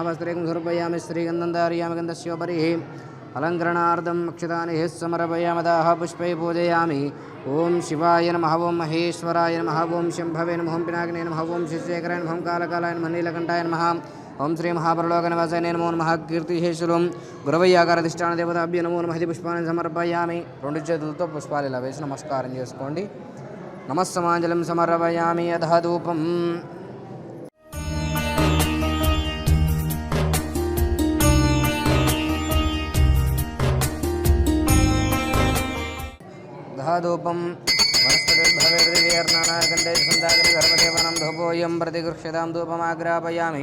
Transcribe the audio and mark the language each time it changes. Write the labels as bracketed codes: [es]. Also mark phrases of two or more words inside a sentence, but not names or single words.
[sa] वस्त्रेकं समर्पयामि श्रीगन्धं धारयामि गन्धस्योपरिः अलङ्करणार्थम् अक्षतानि समर्पयामि दाः पुष्पै पूजयामि। ओं शिवाय नमः। ओं महेश्वराय नमः। ओं शम्भवे नमः। ओं पिनाकिने नमः। ओं शिवशेखराय नमः। ओं कालकालाय नमः। नीलकण्ठाय नमः। ओं श्रीमहाप्रलोकनिवासने नमो नमः। कीर्तिशेषुलं गुरवయ్యాకారధిష్టానదేవతాభ్యో నమో నమః। పుష్పాన్ని సమర్పయామి। [te] రెండు చేతులతో పుష్పాలు ఇలా వేసి నమస్కారం చేసుకోండి। [sa] నమస్సమాంజలిం సమర్పయామి అధః ధూపం। ధూపం వనస్పతిర్భవేర్నానాగంధే సందాగర్భదేవనం ధూపోయం ప్రతిగృహ్యతాం ధూపమాగ్రాపయామి।